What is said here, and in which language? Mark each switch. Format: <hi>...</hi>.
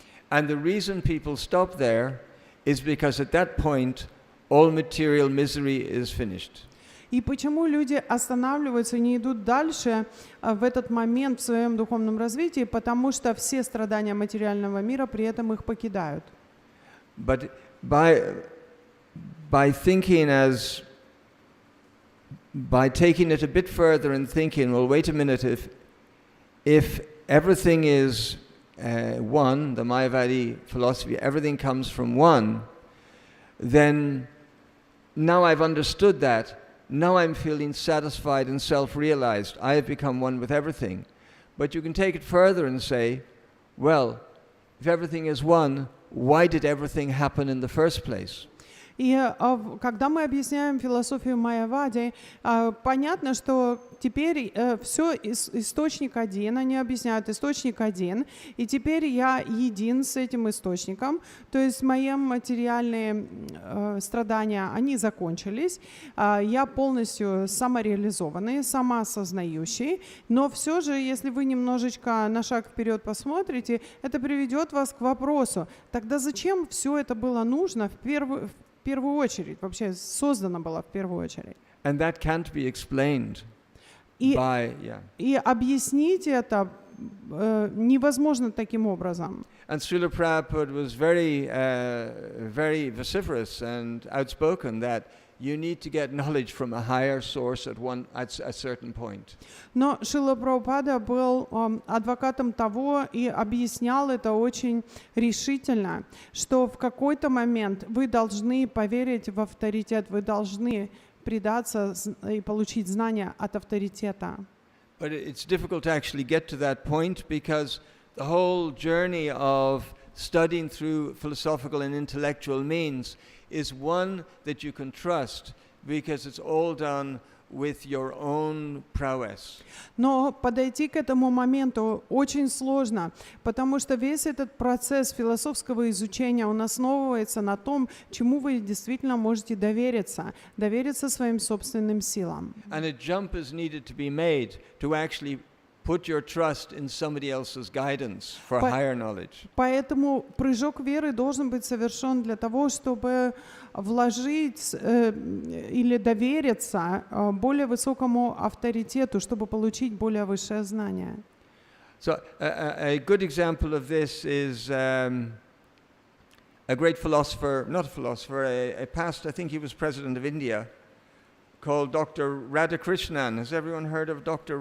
<en>And the reason people stop there is because at that point all material misery is finished.</en> <ru>И почему люди останавливаются и не идут дальше в этот момент в своем духовном развитии? Потому что все страдания материального мира при этом их покидают.</ru> <en>But by thinking by taking it a bit further and thinking, well, wait a minute, if everything is one, the Mayavadi philosophy, everything comes from one, then now I've understood that, now I'm feeling satisfied and self-realized. I have become one with everything. But you can take it further and say, well, if everything is one, why did everything happen in the first place?</en> <ru>И когда мы объясняем философию Майявади, понятно, что теперь все источник один, они объясняют источник один, и теперь я един с этим источником, то есть мои материальные страдания, они закончились, я полностью самореализованный, самоосознающий, но все же, если вы немножечко на шаг вперед посмотрите, это приведет вас к вопросу, тогда зачем все это было нужно в первую очередь, вообще создано было в первую очередь.</ru> <en>And that can't be explained</en> <ru>И</ru> <en>by,</en> <ru>и объяснить это невозможно таким образом.</ru> <en>And Srila Prabhupada was very, very vociferous and outspoken that you need to get knowledge from a higher source at a certain point.</en> <ru>Но Шрила Прабхупада был адвокатом того и объяснял это очень решительно, что в какой-то момент вы должны поверить в авторитет, вы должны предаться и получить знания от авторитета.</ru> <en>But it's difficult to actually get to that point because the whole journey of studying through philosophical and intellectual means is one that you can trust because it's all done with your own prowess.</en> <ru>Но подойти к этому моменту очень сложно, потому что весь этот процесс философского изучения, он основывается на том, чему вы действительно можете довериться своим собственным силам.</ru> <en>And a jump is needed to be made to actually put your trust in somebody else's guidance for higher knowledge.</en> <ru>Поэтому прыжок веры должен быть совершен для того, чтобы вложить или довериться более высокому авторитету, чтобы получить более высшее знание.</ru> <en>So a good example of this is a great philosopher, not a philosopher, a past, I think he was president of India, called Dr. Radhakrishnan. Has everyone heard of Dr.</en>